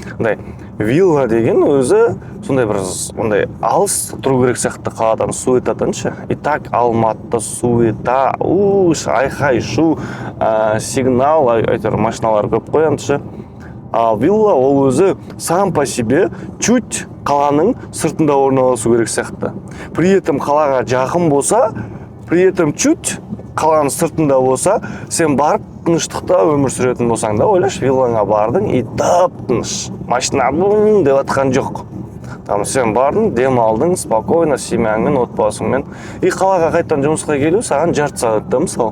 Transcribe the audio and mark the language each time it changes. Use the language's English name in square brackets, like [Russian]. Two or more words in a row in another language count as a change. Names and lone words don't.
[Kazakh] Вилла деген өзі сондай бір ондай алыс тұру керек сияқты қаладан, суетадан ше. [Russian] И так [Kazakh] Алматыда суета, айқай шу, сигнал, әйтеуір машиналар көп қояды ше. А вилла ол өзі [Russian] сам по себе чуть [Kazakh] қаланың сыртында орналасу керек сияқты. [Russian] При этом [Kazakh] қалаға жақын болса, [Russian] при этом чуть [Kazakh] қаланың сыртында болса, сен барып тыныштықта өмір сүретін болсаң да, ойлаш, виллаңа бардың и тып-тыныш. Машина бұң деп атқан жоқ. Там сен бардың, дем алдың, спокойно, семьяңмен, отбасыңмен. И қалаға қайттан жұмысқа келу саған жарты сағатта мысалы.